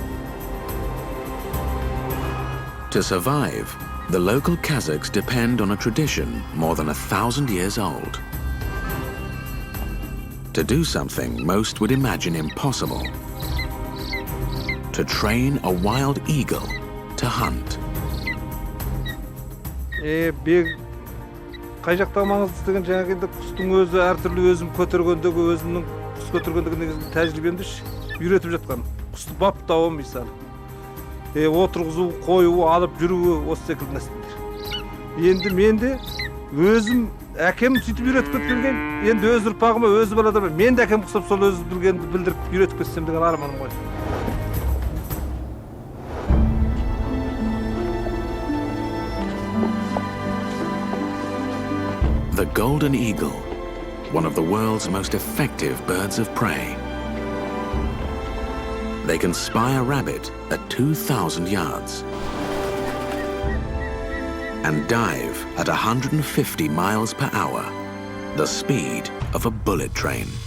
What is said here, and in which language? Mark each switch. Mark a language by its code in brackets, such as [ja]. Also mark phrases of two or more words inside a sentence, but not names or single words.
[en] To survive, the local Kazakhs depend on a tradition more than 1,000 years old. To do something most would imagine impossible. To train a wild eagle to hunt. [kk] Қай жақта маңызды деген жаңағы құстың өзі әртүрлі өзім көтергендегі өзімнің құс көтергендегі негізгі тәжірибемді үйретіп жатқан. Құсты баптауы мысалы. Отырғызу, қою, алып жүруі осы секілді нәрселер. Енді мен де өзім әкем сөйтіп үйретіп кеткен. Енді өз ұрпағыма өзі балада мен де әкем құсап сол өзі білгенді білдіріп үйретіп кетсем деген арманым ғой. [en] The golden eagle, one of the world's most effective birds of prey. They can spy a rabbit at 2,000 yards and dive at 150 miles per hour, the speed of a bullet train.